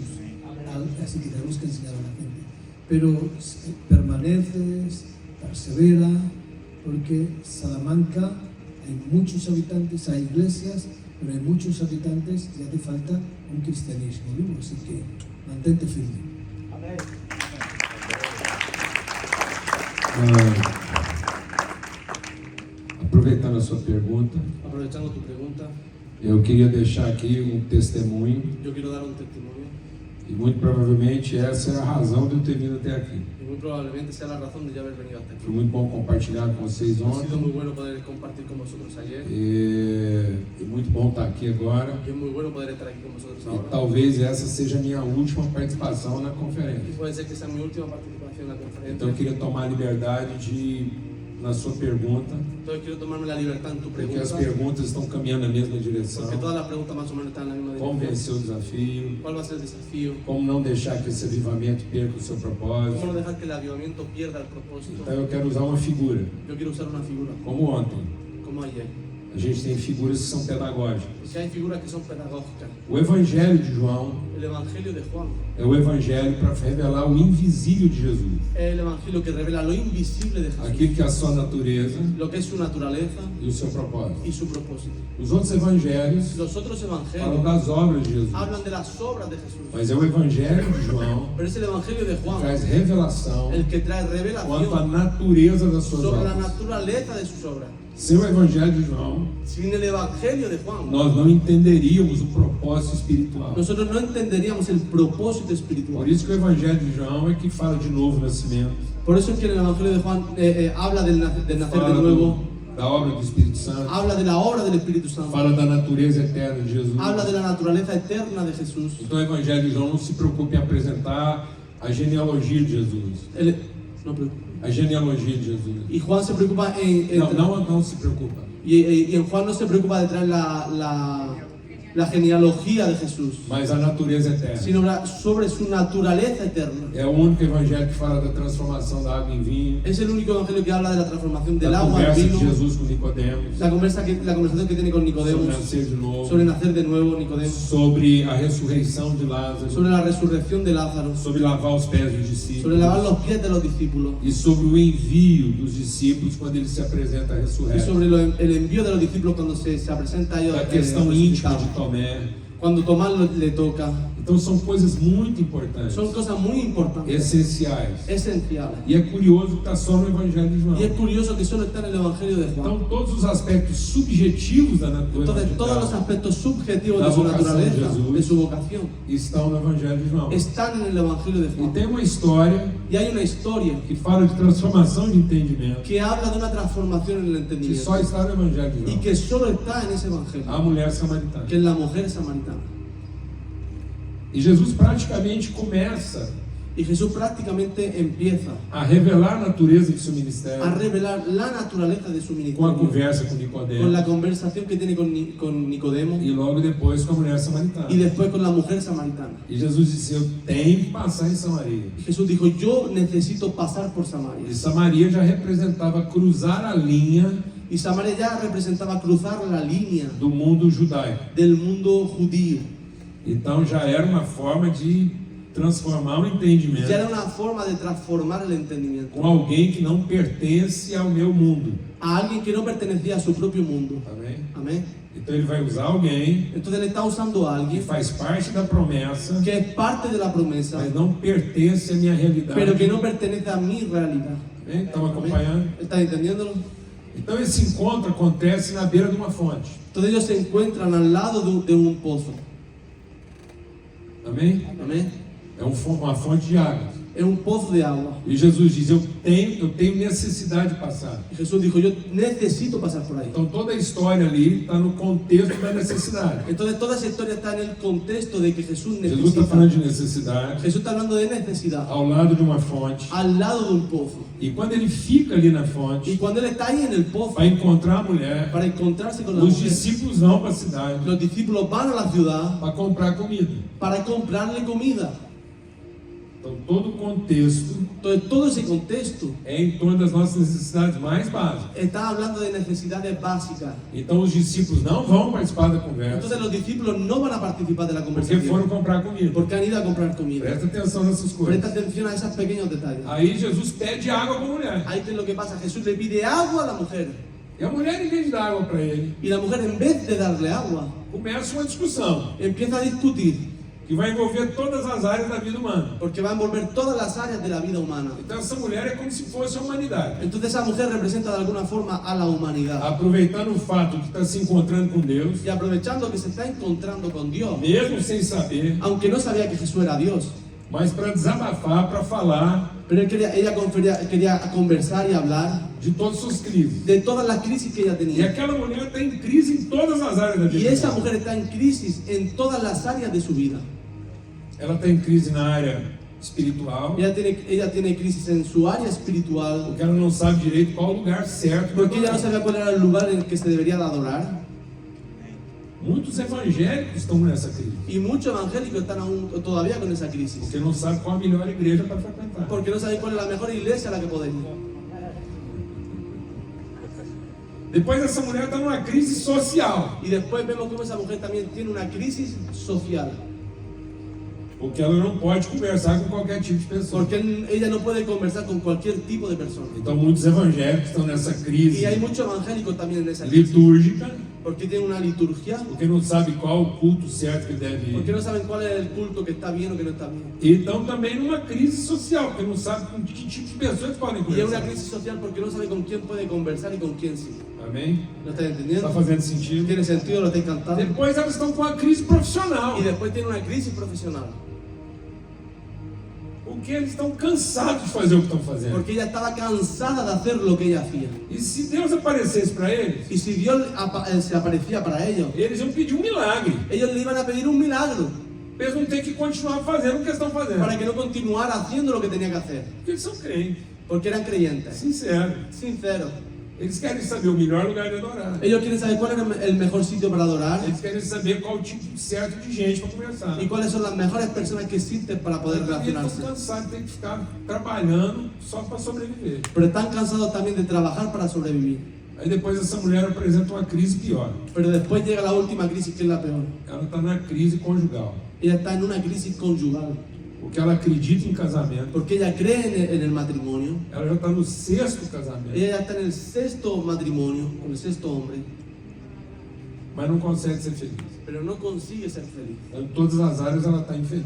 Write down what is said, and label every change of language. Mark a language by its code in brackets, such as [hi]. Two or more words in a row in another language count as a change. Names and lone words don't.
[es] Así que tenemos que enseñar a la gente. Pero permaneces, persevera, porque Salamanca hay muchos habitantes, hay iglesias, pero hay muchos habitantes y hace falta un cristianismo vivo, así que mantente firme. [pt] Aproveitando a sua pergunta, [es] Aprovechando tu pregunta, [pt] eu queria deixar aqui um testemunho. [es] yo quiero dar un testimonio. [pt] E muito provavelmente essa é a razão de eu ter vindo até aqui. [es] Y muy probablemente sea la razón de yo haber venido hasta aquí. [pt] Foi muito bom compartilhar com vocês [es] Ha [pt] ontem. [es] sido muy bueno poder compartir con vosotros ayer. [pt] É muito bom estar aqui agora. [es] Y es muy bueno poder estar aquí con vosotros [pt] E [es] ahora. [pt] talvez essa seja a minha última participação na [es] Y [pt] conferência. [es] puede ser que sea mi última participación en la [pt] Então eu [es] conferencia. [pt] queria tomar a liberdade de, na sua pergunta, [es] Entonces quiero tomarme la libertad en tu [pt] porque as [es] pregunta. [pt] perguntas estão caminhando na mesma direção. [es] Porque todas las preguntas más o menos están en la misma [pt] Como [es] dirección. [pt] vencer o desafio, [es] ¿Cuál va a ser el desafío? [pt] como não deixar que esse avivamento perca o seu [es] ¿Cómo [pt] propósito. [es] no dejar que el avivamiento pierda el propósito? [pt] Então eu quero usar uma figura, [es] Yo quiero usar una figura, [pt] como ontem. [es] como ayer. [pt] A gente tem figuras que são pedagógicas. [es] Porque hay figuras que son pedagógicas. [pt] O Evangelho de João [es] El Evangelio de Juan [pt] é o Evangelho para revelar o invisível de Jesus. [es] es el Evangelio que revela lo invisible de Jesús, [pt] Aquilo que é a sua natureza [es] lo que es su naturaleza [pt] e o seu propósito. [es] y su propósito. [pt] Os outros evangelhos [es] Los otros [pt] falam [es] evangelios [pt] das obras de Jesus. [es] hablan de las obras de Jesús, [pt] Mas é o Evangelho de João [es] pero es el Evangelio de [pt] que [es] Juan [pt] traz revelação [es] el que trae [pt] quanto à [es] revelación [pt] natureza das suas [es] sobre la [pt] obras. [es] naturaleza de sus obras. [pt] Sem o Evangelho de João, [es] Sin el Evangelio de Juan, [pt] nós não entenderíamos o propósito espiritual. [es] nosotros no entenderíamos el propósito espiritual. [pt] Por isso que o Evangelho de João é que fala de novo nascimento, [es] Por eso es que en el Evangelio de Juan habla del nacer de [pt] fala [es] nuevo, [pt] da obra do Espírito Santo, [es] habla de la obra del Espíritu Santo, [pt] fala da natureza eterna de Jesus. [es] habla de la naturaleza eterna de Jesús. [pt] Então o Evangelho de João não se preocupa em apresentar a genealogia de Jesus. [es] No, pero- [pt] A genealogia de Jesus. [es] y Juan se preocupa en [pt] Não se preocupa. [es] y en Juan no se preocupa de traer la genealogía de Jesús, [pt] Mas a natureza eterna. [es] sino sobre su naturaleza eterna. [pt] É o único evangelho que fala da transformação da água em vinho, [es] Es el único evangelio que habla de la transformación del [pt] da [es] agua en [pt] conversa de [es] vino, [pt] Jesus com Nicodemos, [es] la conversación que tiene con [pt] sobre [es] Nicodemos, [pt] nascer de novo, [es] sobre nacer de nuevo Nicodemos, [pt] sobre a ressurreição de Lázaro, [es] sobre la resurrección de Lázaro, [pt] sobre lavar os pés dos [es] sobre lavar [pt] discípulos [es] los pies de los discípulos [pt] e sobre o envio dos discípulos quando ele se apresenta [es] y [pt] ressurreto. [es] sobre el envío de los discípulos cuando se presenta a ellos [pt] Da questão íntima [es] resucitado. [pt] de Tomé. [es] Cuando Tomás le toca. [pt] Então são coisas muito importantes, [es] Son cosas muy importantes, [pt] essenciais. [es] esenciales. [pt] E é curioso que está só no Evangelho de João. [es] Y es curioso que solo está en el Evangelio de Juan. [pt] Então todos os aspectos subjetivos da natureza [es] Entonces, todos los aspectos subjetivos de La su vocación de naturaleza, Jesús. de su vocación, [pt] estão no Evangelho de João. [es] están en el Evangelio de [pt] E [es] Juan. [pt] tem uma história [es] Y hay una historia [pt] que fala de transformação de entendimento, [es] que habla de una transformación en el [pt] que [es] entendimiento [pt] só está no Evangelho de [es] y [pt] João. [es] que solo está en ese Evangelio, [pt] A mulher samaritana. [es] que es la mujer samaritana. [pt] E Jesus praticamente começa [es] Y Jesús prácticamente empieza [pt] a revelar a natureza de seu [es] a [pt] ministério [es] revelar la naturaleza de su [pt] com a [es] ministerio [pt] conversa com [es] con [pt] Nicodemos [es] la conversación que tiene con Nicodemo [pt] e logo depois com a mulher samaritana. [es] y después con la mujer samaritana. [pt] E Jesus disse: eu tenho que passar em Samaria. [es] Y Jesús dijo, yo necesito pasar por [pt] E [es] Samaria. [pt] Samaria já representava cruzar a linha [es] Y Samaria ya representaba cruzar la línea [pt] do mundo judaico. [es] del mundo judío. [pt] Então já era uma forma de transformar o entendimento [es] Ya era una forma de transformar el entendimiento [pt] com alguém que não pertence ao meu mundo. [es] a alguien que no pertenecía a su propio mundo. [pt] Amém? [es] Amén. [pt] Então ele vai usar alguém [es] Entonces él está usando a [pt] que [es] alguien [pt] faz parte da promessa, [es] que es parte de la promesa, [pt] mas não pertence à minha realidade. [es] pero que no pertenece a mi realidad. [pt] Amém? Estão [es] Amén. [pt] acompanhando? [es] ¿Estás entendiéndolo? [pt] Então esse encontro acontece na beira de uma fonte. [es] Entonces ellos se encuentran al lado de un pozo. [pt] Amém? [es] Amén. [pt] É uma fonte de água. [es] Es un pozo de agua. [pt] E Jesus diz: eu tenho necessidade de passar. [es] Y Jesús dijo, yo necesito pasar por ahí. [pt] Então toda a história ali está no contexto da necessidade. [es] Entonces toda esa historia está en el contexto de que Jesús [pt] Jesus está [es] necesita. [pt] falando de necessidade [es] Jesús está hablando de necesidad [pt] ao lado de uma fonte. [es] al lado de un pozo. [pt] E quando ele fica ali na [es] Y [pt] fonte [es] cuando él está ahí en el pozo [pt] para encontrar a mulher, [es] para encontrarse con la [pt] os [es] mujer, [pt] discípulos vão para a cidade [es] los discípulos van a la ciudad [pt] para comprar comida. [es] para comprarle comida. [pt] Então todo o contexto [es] Entonces todo ese contexto [pt] é em torno das nossas necessidades mais básicas. [es] está hablando de necesidades básicas. [pt] Então os discípulos não vão participar da conversa [es] Entonces los discípulos no van a participar de la [pt] porque [es] conversación [pt] foram comprar comida. [es] porque han ido a comprar comida. [pt] Presta atenção nessas [es] Presta [pt] coisas. [es] atención a esos pequeños detalles. [pt] Aí Jesus pede água para a mulher. [es] Ahí es lo que pasa. Jesús le pide agua a la mujer [pt] E a mulher, em vez de dar água para ele, [es] y la mujer en vez de darle agua [pt] começa uma discussão. [es] empieza a discutir. [pt] que vai envolver todas as áreas da vida humana. [es] porque va a envolver todas las áreas de la vida humana. [pt] Então essa mulher é como se fosse a humanidade, [es] Entonces esa mujer representa de alguna forma a la humanidad. [pt] aproveitando o fato de estar se encontrando com Deus, [es] Y aprovechando que se está encontrando con Dios, [pt] mesmo sem saber, [es] aunque no sabía que Jesús era Dios, [pt] mas para desabafar, para falar [es] pero ella quería conversar y hablar [pt] de todas as suas crises. [es] de todas las crisis que ella [pt] E [es] tenía. [pt] aquela mulher está em crise em todas as áreas da [es] Y [pt] vida. [es] esa mujer está en crisis en todas las áreas de su vida. [pt] Ela está em crise na área espiritual, [es] Ella tiene crisis en su área espiritual, [pt] porque ela não sabe direito qual o lugar certo. [es] porque ella no sabía cuál era el lugar en el que se debería de adorar. [pt] Muitos evangélicos estão nessa crise, [es] Y muchos evangélicos están aún todavía con esa crisis, [pt] porque não sabem qual a melhor igreja para frequentar. [es] porque no saben cuál es la mejor iglesia a la que poder ir. [pt] Depois essa mulher está numa crise social, [es] Y después vemos cómo esa mujer también tiene una crisis social, [pt] porque ela não pode conversar com qualquer tipo de pessoa. [es] porque ella no puede conversar con cualquier tipo de persona. [pt] Então muitos evangélicos estão nessa crise [es] Y hay muchos evangélicos también en esa crisis, [pt] litúrgica, [es] porque tienen una liturgia, [pt] porque não sabe qual o culto certo que deve [es] porque [pt] ir. [es] no saben cuál es el culto que está bien o que no está bien. [pt] E estão também numa crise social, porque não sabe com que tipo de pessoas podem [es] Y es una [pt] conversar. [es] crisis social porque no sabe con quién puede conversar y con quién sí. [pt] Amém? [es] ¿Lo estás [pt] Está [es] entendiendo? [pt] fazendo sentido? [es] ¿Tiene sentido? ¿Lo estáis cantando? [pt] Depois elas estão com a crise profissional, [es] Y después tiene una crisis profesional, [pt] porque eles estão cansados de fazer o que estão fazendo. [es] porque ella estaba cansada de hacer lo que ella hacía. [pt] E se Deus aparecesse para eles, [es] Y si Dios se aparecía para ellos, [pt] eles iam pedir um milagre. [es] ellos le iban a pedir un milagro [pt] Eles não têm que continuar fazendo o que estão fazendo, [es] para que no continuara haciendo lo que tenía que hacer, [pt] porque eles são crentes, [es] porque eran creyentes, [pt] sinceros. [es] sinceros. [pt] Eles querem saber o melhor lugar de adorar. [es] Ellos quieren saber cuál era el mejor sitio para adorar [pt] Eles querem saber qual o tipo certo de gente para conversar. [es] y cuáles son las mejores personas que existen para poder [pt] Eles [es] relacionarse. [pt] estão cansados de ter que ficar trabalhando só para sobreviver. [es] Pero están cansados también de trabajar para sobrevivir. [pt] Aí depois essa mulher apresenta uma crise pior. [es] Pero después llega la última crisis, que es la peor. [pt] Ela está na crise conjugal, [es] Ella está en una crisis conyugal, [pt] porque ela acredita em casamento. [es] porque ella cree en el matrimonio. [pt] Ela já está no 6º casamento, [es] Ella ya está en el 6º matrimonio, con el 6º hombre, [pt] mas não consegue ser feliz. [es] pero no consigue ser feliz. [pt] Então, em todas as áreas ela está infeliz.